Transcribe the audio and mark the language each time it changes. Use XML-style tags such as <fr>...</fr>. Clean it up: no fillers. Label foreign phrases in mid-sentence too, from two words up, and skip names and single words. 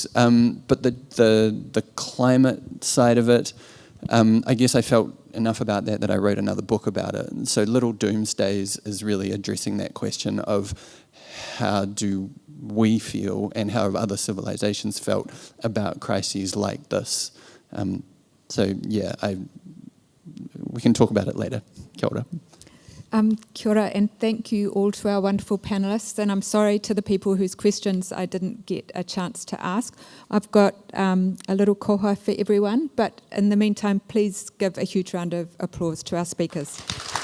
<en>But the climate side of it, I guess I felt enough about that I wrote another book about it. So Little Doomsdays is really addressing that question of how do we feel and how have other civilizations felt about crises like this. So yeah, we can talk about it later.</en> <mi>Kia ora. Kia ora,</mi> <en>and thank you all to our wonderful panellists, and I'm sorry to the people whose questions I didn't get a chance to ask. I've got a little koha for everyone, but in the meantime, please give a huge round of applause to our speakers.</en>